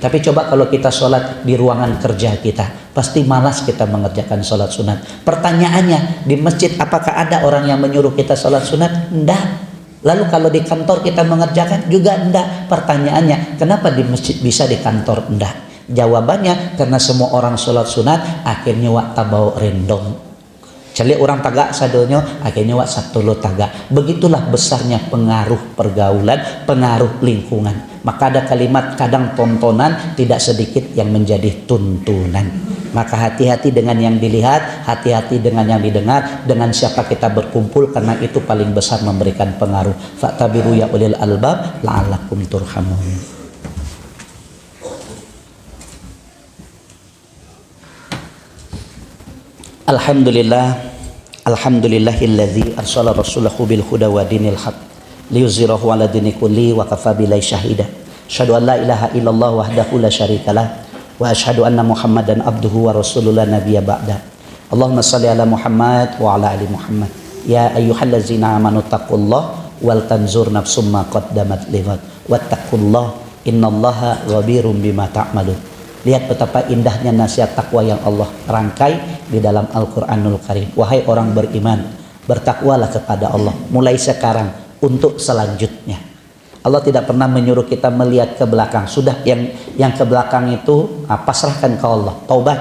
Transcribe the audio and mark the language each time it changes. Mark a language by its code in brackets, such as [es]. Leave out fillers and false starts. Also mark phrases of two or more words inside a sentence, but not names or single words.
[id] Tapi coba kalau kita sholat di ruangan kerja kita, pasti malas kita mengerjakan sholat sunat. Pertanyaannya, di masjid apakah ada orang yang menyuruh kita sholat sunat? Enggak. Lalu kalau di kantor kita mengerjakan juga enggak. Pertanyaannya, kenapa di masjid bisa, di kantor enggak? Jawabannya, karena semua orang sholat sunat akhirnya [min] wak tabau rendong. Jadi orang tagak sadonyo akhirnya wak satolo tagak. [id] Begitulah besarnya pengaruh pergaulan, pengaruh lingkungan. Maka ada kalimat kadang tontonan, tidak sedikit yang menjadi tuntunan. Maka hati-hati dengan yang dilihat, hati-hati dengan yang didengar, dengan siapa kita berkumpul, karena itu paling besar memberikan pengaruh. [ar] فاعتبروا يا أولي الألباب لعلكم ترحمون. الحمد لله الذي أرسل رسوله بالهدى ودين الحق ليظهره على الدين كله وكفى بالله شهيدا. أشهد أن لا إله إلا الله وحده لا شريك له وأشهد أن محمدا عبده ورسوله لا نبي بعده. اللهم صل على محمد وعلى آل محمد. يا أيها الذين آمنوا اتقوا الله ولتنظر نفس ما قدمت لغد واتقوا الله إن الله خبير بما تعملون. [id] Lihat betapa indahnya nasihat takwa yang Allah rangkai di dalam Al-Quranul Karim. Wahai orang beriman, bertakwalah kepada Allah mulai sekarang untuk selanjutnya. Allah tidak pernah menyuruh kita melihat ke belakang. Sudah yang ke belakang itu pasrahkan ke Allah, taubat.